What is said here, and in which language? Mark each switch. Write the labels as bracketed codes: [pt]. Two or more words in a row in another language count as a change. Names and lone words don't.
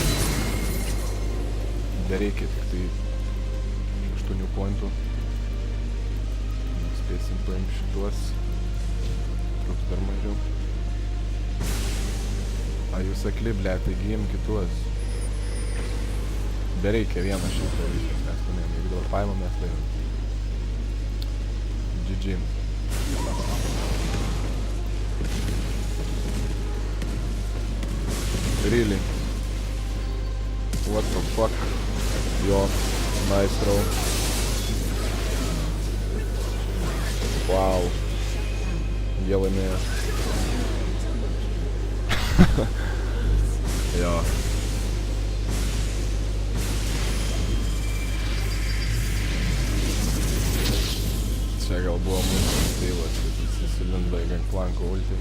[lt] Nereikia tik tai 8 pointų. Spėsim paimti šituos. Truks dar mažiau. Jūs akli, ble, taigi im kitus. Bereikia vieną šitą viskas, mes laimėjom. Jeigu dabar paimam, mes laimėjom. [en] GG. Really? What the fuck? Jo, nice throw. Wow. [lt] Jie laimėjo. Jo. Čia gal buvo mūsų stailas, kad visi sulindo į gangplanko ultį.